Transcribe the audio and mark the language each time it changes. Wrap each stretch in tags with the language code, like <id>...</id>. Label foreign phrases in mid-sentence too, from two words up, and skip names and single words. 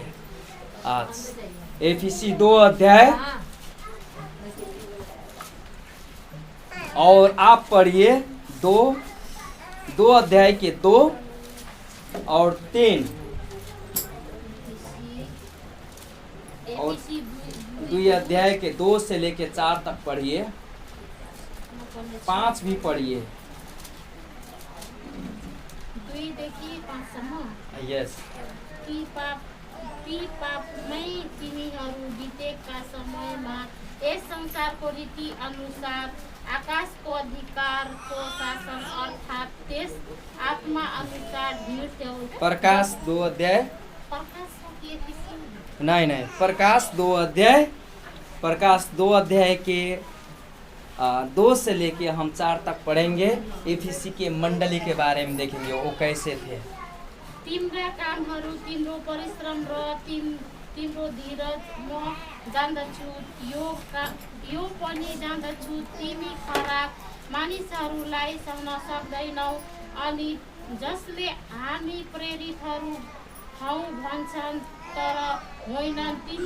<hi>आज एफिसी 2 अध्याय और आप पढ़िए 2 अध्याय के 2 और 3 और 2 अध्याय के 2 से लेके 4 तक पढ़िए, 5 भी पढ़िए।</hi> <ne>यस। पापमै तिमीहरू बितेका समयमा यस संसारको रीति अनुसार आकाशको अधिकारको शासन अर्थात् त्यस आत्मा अनुसार हिँड्थ्यौ।</ne> <hi>प्रकाश 2 अध्याय, नहीं, प्रकाश 2 अध्याय के 2 से लेके हम 4 तक पढ़ेंगे। एफिसी के मंडली के बारे में देखेंगे वो कैसे थे।</hi> <ne>तिम्रा कामहरू, तिम्रो परिश्रम र तिम्रो धीरज म जान्दछु, यो पनि जान्दछु। तिमी खराब मानिसहरूलाई सहन सक्दैनौ, अनि जसले हामी प्रेरितहरू हौ भन्छन् तर होइनन्,</ne>